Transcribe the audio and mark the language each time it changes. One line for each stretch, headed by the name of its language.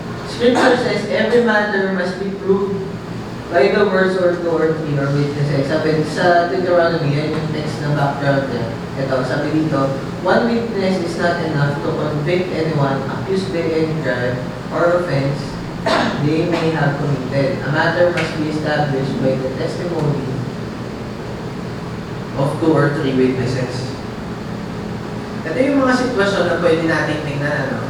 English: Scripture says, every matter must be proved by the words or 2 or 3 or witnesses.
Filipino: Sabi sa Deuteronomy, yan yung text ng background niya. Ito, sabi dito,
English: one witness is not enough to convict anyone accused by any crime or offense they may have committed. A matter must be established by the testimony of 2 or 3 witnesses.
Filipino: Ito yung mga sitwasyon na pwede natin tingnan.